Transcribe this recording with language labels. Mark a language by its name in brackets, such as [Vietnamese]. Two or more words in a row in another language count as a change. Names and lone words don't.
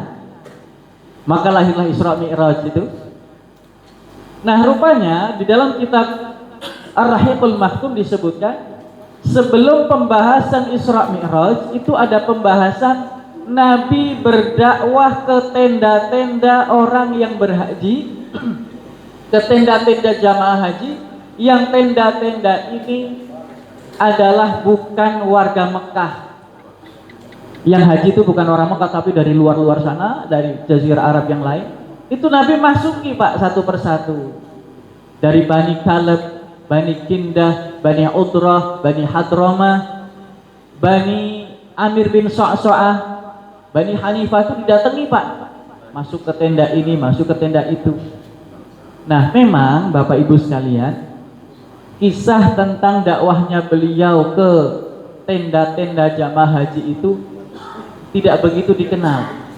[Indonesian] Maka lahirlah Isra Mi'raj itu. Nah, rupanya di dalam kitab Ar-Rahiqul Maktum disebutkan sebelum pembahasan Isra Mi'raj itu ada pembahasan Nabi berdakwah ke tenda-tenda orang yang berhaji, ke tenda-tenda jamaah haji, yang tenda-tenda ini adalah bukan warga Mekah. Yang haji itu bukan orang Mekah, tapi dari luar-luar sana, dari Jazirah Arab yang lain. Itu Nabi masuki, Pak, satu persatu. Dari Bani Kaleb, Bani Kindah, Bani Udrah, Bani Hadramah, Bani Amir bin Sa'sa'ah, Bani Hanifah itu didatangi, Pak. Masuk ke tenda ini, masuk ke tenda itu. Nah, memang Bapak Ibu sekalian, kisah tentang dakwahnya beliau ke tenda-tenda jamaah haji itu tidak begitu dikenal.